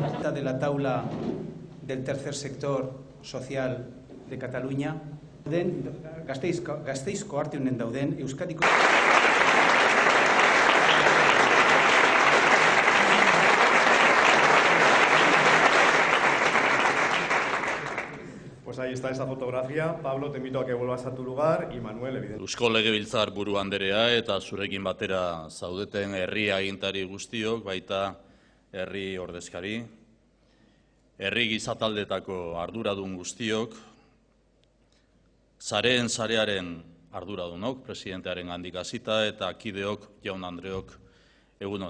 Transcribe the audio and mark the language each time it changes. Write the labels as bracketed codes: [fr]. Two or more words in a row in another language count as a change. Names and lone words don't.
[es] presidenta de la taula del tercer sector social de Cataluña. [eu] Gasteizko arteunen dauden Euskadiko... [es] Pues ahí está esa fotografía. Pablo, te invito a que vuelvas a tu lugar y Manuel, evidentemente. [eu] Eusko Legebiltzar buru anderea eta zurekin batera zaudeten herri agintari guztiok, baita herri ordezkari, herri gizataldetako arduradun guztiok, sareen sarearen arduradunok, presidentearen handik hasita eta kideok, jaun andreok, egunon.